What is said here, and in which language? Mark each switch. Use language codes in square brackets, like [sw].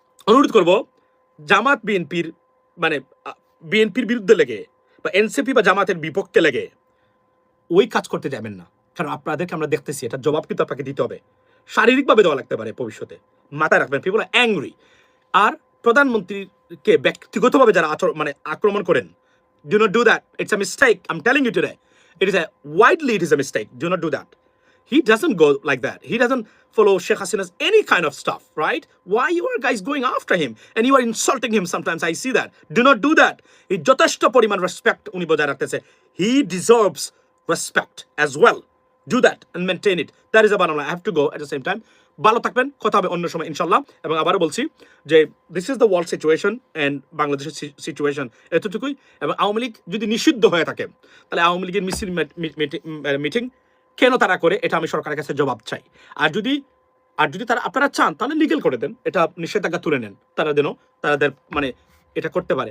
[bn] অনুরোধ করব, জামাত বিএনপির মানে বিএনপির বিরুদ্ধে লেগে বা এনসিপি বা জামাতের বিপক্ষে লেগে ওই কাজ করতে যাবেন না, কারণ আপনাদেরকে আমরা দেখতেছি, এটা জবাব কিন্তু আপনাকে দিতে হবে, শারীরিকভাবে দেওয়া লাগতে পারে ভবিষ্যতে। মাথায় রাখবেন, [en] People are angry. [bn] আর প্রধানমন্ত্রীকে ব্যক্তিগতভাবে যারা মানে আক্রমণ করেন, [en] Do not do that, it's a mistake. I am telling you today, it is a mistake. Do not do that. He doesn't go like that. He doesn't follow Sheikh Hasina's any kind of stuff, right? Why you are guys going after him and you are insulting him sometimes? I see that. Do not do that. [bn] He যথেষ্ট পরিমাণ respect উনি বজায় রাখতেছে। [en] He deserves respect as well. Do that and maintain it. That is the bottom line. I have to go at the same time. [bn] ভালো থাকবেন, কথা হবে অন্য সময় ইনশাল্লাহ। এবং আবারও বলছি যে [en] this is the world situation and [bn] বাংলাদেশের সিচুয়েশন এতটুকুই। এবং আওয়ামী লীগ যদি নিষিদ্ধ হয়ে থাকে, তাহলে আওয়ামী লীগের মিটিং কেন তারা করে, এটা আমি সরকারের কাছে জবাব চাই। আর যদি তারা আপনারা চান, তাহলে লিগেল করে দেন, এটা নিষেধাজ্ঞা তুলে নেন, তাদের মানে এটা করতে পারে।